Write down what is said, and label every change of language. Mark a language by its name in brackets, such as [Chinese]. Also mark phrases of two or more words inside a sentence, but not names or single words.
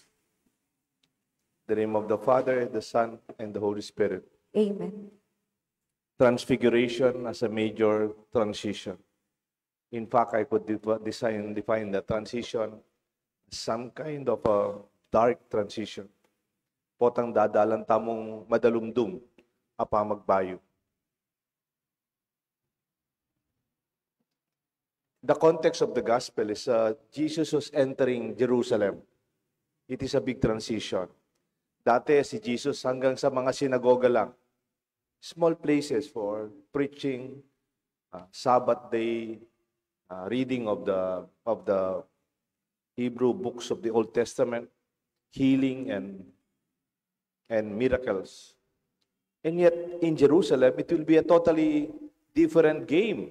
[English] In the name of the Father, the Son, and the Holy Spirit. Amen. Transfiguration as a major transition. In fact, I could define the transition as some kind of a dark transition. [Pampanga] Potang dadalan tamong madalumdum apa magbayo. [English] The context of the gospel is Jesus was entering Jerusalem. It is a big transition. [Filipino] Dati si Jesus hanggang sa mga sinagoga lang. [English] Small places for preaching, Sabbath day, reading of the Hebrew books of the Old Testament, healing and and miracles. And yet, in Jerusalem, it will be a totally different game.